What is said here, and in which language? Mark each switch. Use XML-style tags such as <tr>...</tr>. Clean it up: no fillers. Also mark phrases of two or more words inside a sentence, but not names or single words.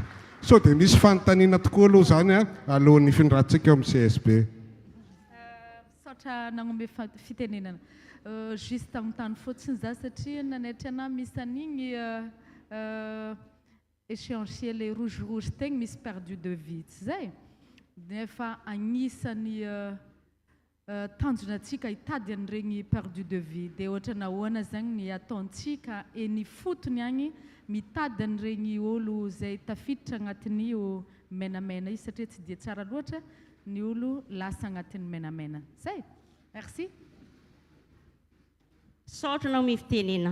<mg>So dia misy fanontaniana tokoa aloha zany alohan'ny findratsika amin'ny CSB. Saotra nagnome fitenenana. Juste agnontany fotsiny za satria nanaitra ana misy an'igny</mg> <fr>échéancier rouge</fr> <mg>tegny misy</mg> <fr>perdu de vue</fr> <mg>tsy zay. Nefa agnisan'ny tanjonatsika hitady an'iregny</mg> <fr>perdu de vue</fr> <mg>dia ohatra nahoana zagny ny ataontsika ny fotony agny mitady an'iregny olo zay tafiditra agnatin'io menamena io satria tsy dia tsara loatra ny olo lasa agnatin'ny menamena. Zay. Merci. Saotra nao mifitenena.</mg>